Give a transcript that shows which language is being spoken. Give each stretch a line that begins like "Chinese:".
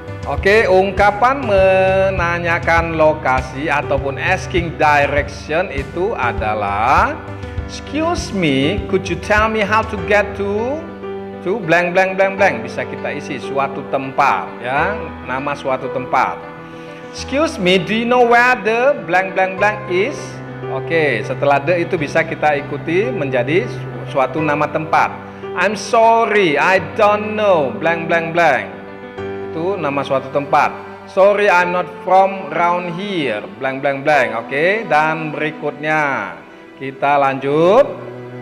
English: Oke,
Indonesian: ungkapan menanyakan lokasi ataupun asking direction itu adalah
English: excuse me, could you tell me how to get to blank blank blank blank.
Indonesian: Bisa kita isi suatu tempat, ya, nama suatu tempat.
English: Excuse me, do you know where the blank blank blank is?
Indonesian: Oke, setelah the itu bisa kita ikuti menjadi suatu nama tempat.
English: I'm sorry, I don't know blank blank blank.
Indonesian: Itu nama suatu tempat.
English: Sorry, I'm not from around here blank blank blank.
Indonesian: Oke, dan berikutnya kita lanjut.